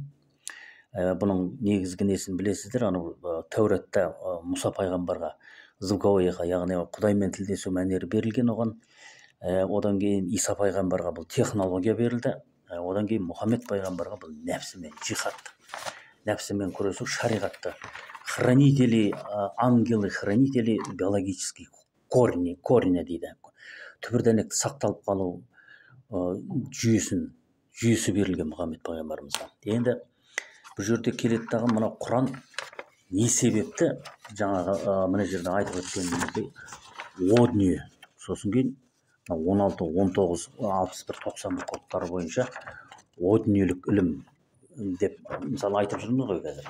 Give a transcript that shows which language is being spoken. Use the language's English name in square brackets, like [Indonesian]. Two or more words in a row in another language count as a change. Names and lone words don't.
[Kazakh] Бұның негізгі несін білесіздер, Тәуратта Мұса пайғамбарға [Russian] звуковой эхо, [Kazakh] яғни Құдаймен тілдесу мәнері берілген оған. Одан кейін Иса пайғамбарға бұл технология берілді. Одан кейін Мұхаммед пайғамбарға бұл нәпсімен, жихад, нәпсімен күресу, шариғатты. [Russian] Хранители, ангелы, хранители биологический корня дейді. [Kazakh] Түбірдәнекті сақталып қалу жүйесі берілген Мұхаммед пайғамбарымызға. Енді бұл жерде келеді дағы мына Құран не себепті жаңағы мына жерде айтып өткеніміздей о дүние, сосын кейін 16, 19, 61, 91 кодтары бойынша о дүниелік ілім деп мысалы айтып жүрміз ғой қазір.